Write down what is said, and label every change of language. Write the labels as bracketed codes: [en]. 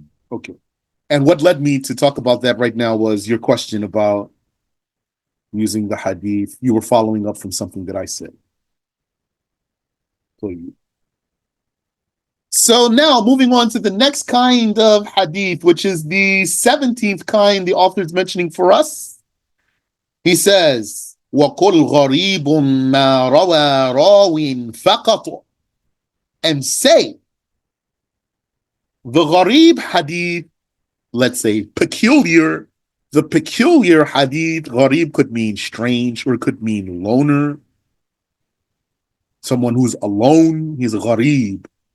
[en] Okay. And what led me to talk about that right now was your question about using the hadith. You were following up from something that I said. So now moving on to the next kind of hadith, which is the 17th kind the author is mentioning for us. He says, [ar] وَقُلْ غَرِيبٌ مَا رَوَى رَاوٍ فَقَطُ. [en] And say, the ghareeb hadith, let's say peculiar, the peculiar hadith, ghareeb could mean strange or it could mean loner. Someone who's alone, he's a ghareeb.